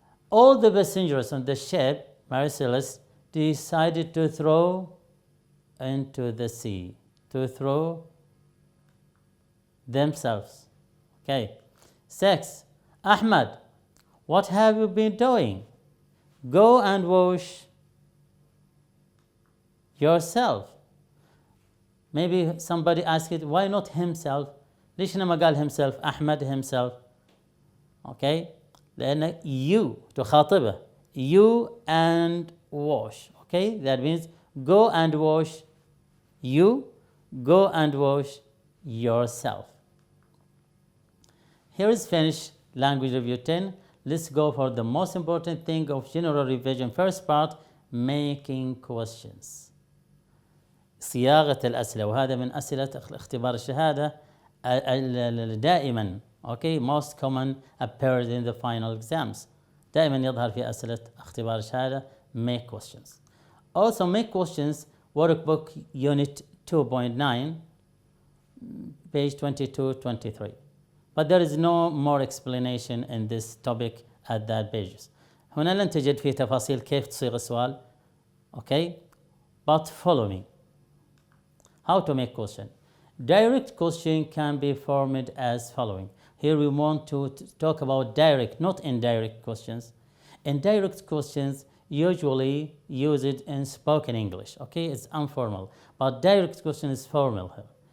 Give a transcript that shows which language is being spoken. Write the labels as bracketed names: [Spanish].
[English] All the passengers on the ship, Mary Celeste, decided to throw into the sea, to throw themselves. Okay. 6. Ahmed, what have you been doing? Go and wash yourself. Maybe somebody asked it, why not himself? [Arabic] ليش ما قال himself, أحمد himself? [English] Okay. [Arabic] لأن you تخاطبه. [English] You and wash. Okay. That means go and wash you. Go and wash yourself. Here is finished language review 10. Let's go for the most important thing of general revision. First part, making questions. [Arabic] صياغة الأسئلة، وهذا من أسئلة اختبار الشهادة دائما. [English] Okay, most common appears in the final exams. [Arabic] دائما يظهر في أسئلة اختبار الشهادة. [English] Make questions. Also make questions, workbook unit 2.9, page 22-23. But there is no more explanation in this topic at that pages. [Arabic] هنا لن تجد فيه تفاصيل كيف تصيغ السؤال. [English] Okay, but follow me. How to make question? Direct question can be formed as following. Here we want to talk about direct, not indirect questions. Indirect questions usually use it in spoken English. Okay, it's informal. But direct question is formal here.